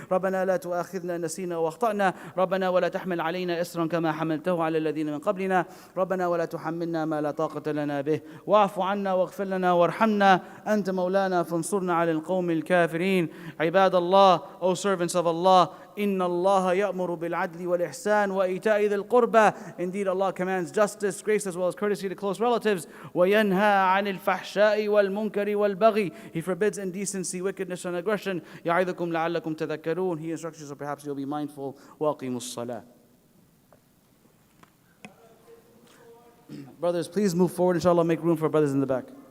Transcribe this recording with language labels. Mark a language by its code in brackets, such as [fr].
[ar] ربنا لا تؤاخذنا نسينا واخطأنا. ربنا ولا تحمل علينا إصرا كما حملته على الذين من قبلنا. ربنا ولا تحملنا ما لا طاقة لنا به. واعف عنا واغفر لنا وارحمنا. أنت مولانا فانصرنا على القوم الكافرين. عباد الله, [en] O servants of Allah, [ar] إن الله يأمر بالعدل والإحسان وإيتاء ذي القربى. [en] Indeed, Allah commands justice, grace, as well as courtesy to close relatives. [ar] وينهى عن الفحشاء والمنكر والبغي. [en] He forbids indecency, wickedness, and aggression. [ar] يعظكم لعلكم تذكرون. [en] He instructs you so perhaps you'll be mindful. [ar] وأقيموا الصلاة. [en] Brothers, please move forward. Inshallah, make room for brothers in the back.